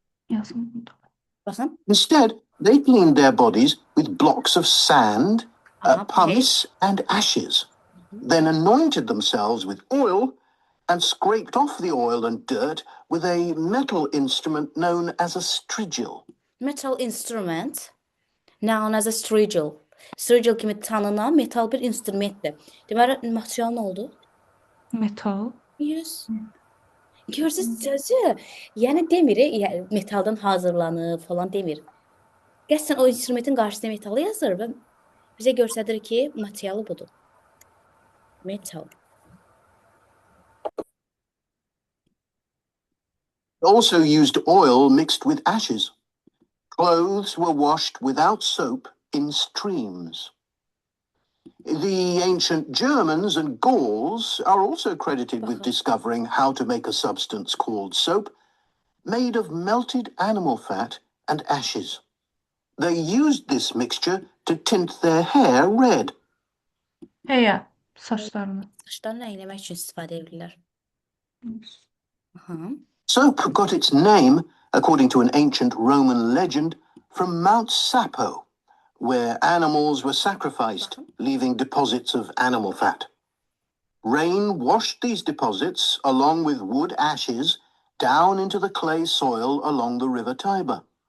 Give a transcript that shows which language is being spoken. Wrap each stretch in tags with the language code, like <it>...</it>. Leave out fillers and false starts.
<az>Yazın burada. Baxın.</az> <en>Instead, they cleaned their bodies with blocks of sand, pumice, and ashes, then anointed themselves with oil and scraped off the oil and dirt with a metal instrument known as a strigil. Metal instrument known as a strigil.</en> <az>Strigil kimi tanınan metal bir instrumentdir. Deməli, material nə oldu? Metal.</az> <en>Yes.</en> <az>Görürsüz sözü. Yəni demir, metaldan hazırlanıb falan demir. Qəsdən o instrumentin qarşısına metalı yazır və bizə göstərir ki, materialı budur. Metal.</az> <en>Also used oil mixed with ashes. Clothes were washed without soap in streams. The ancient Germans and Gauls are also credited with discovering how to make a substance called soap, made of melted animal fat and ashes. They used this mixture to tint their hair red.</en> <az>Heyə, saçlarını. Saçlarını rəngləmək üçün istifadə edirlər. Aha.</az> <en>Soap got its name, according to an ancient Roman legend, from Mount Sapo, where animals were sacrificed, leaving deposits of animal fat. Rain washed these deposits, along with wood ashes, down into the clay soil along the river Tiber.</en>